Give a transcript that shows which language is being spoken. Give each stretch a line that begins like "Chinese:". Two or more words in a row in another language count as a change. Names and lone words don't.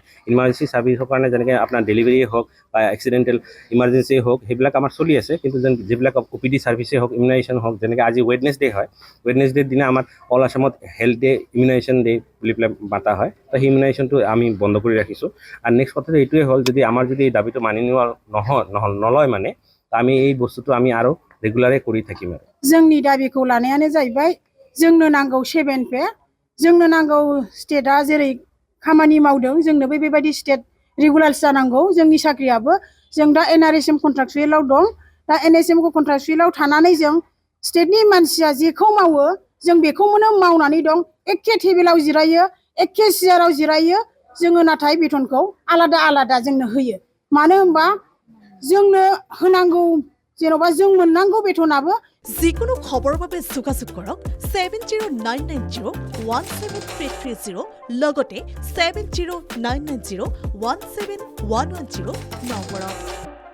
English: emergency service
Assamese: কাৰণে যেনেকৈ আপোনাৰ ডেলিভাৰীয়ে হওক বা
English: accidental emergency
Assamese: হওক সেইবিলাক আমাৰ চলি আছে, কিন্তু যিবিলাক
English: OPD service
Assamese: হওক, ইমিউনাইজেশ্যন হওক, যেনেকৈ আজি ৱেডনেছডে হয়, ৱেডনেছডেৰ দিনা আমাৰ
English: all Assam health day, immunization day
Assamese: বুলি পেলাই মাতা হয়। তো সেই ইমিউনাইজেশ্যনটো আমি বন্ধ কৰি ৰাখিছোঁ। আৰু নেক্সট কথাটো এইটোৱে হ'ল যদি আমাৰ যদি এই দাবীটো মানি নলয় মানে আমি এই বস্তুটো আমি আৰু ৰেগুলাৰে কৰি থাকিম। আৰু
Bodo: जोंनि दाबिखौ लानायानो जाहैबाय जोंनो नांगौ 7 पे, जोंनो नांगौ स्टेटआ जेरै खामानि मावदों जोंनोबो बेबायदि
English: state regular
Bodo: जानांगौ। जोंनि साख्रियाबो जों दा NRSM कन्ट्राक्चुवेलाव दं, दा NSM कन्ट्राक्चुवेलाव थानानै जों स्टेटनि मानसिया जेखौ मावो जों बेखौनो मावनानै दं। एखे टेबोलाव जिरायो, एखे सियाराव जिरायो, जोङो नाथाय बेथनखौ आलादा जोंनो होयो। मानो होनबा जोंनो होनांगौ जेन'बा जों मोननांगौ बेथनाबो।
Assamese: যিকোনো খবৰৰ বাবে যোগাযোগ কৰক 7099017330 লগতে 7099017110 নম্বৰত।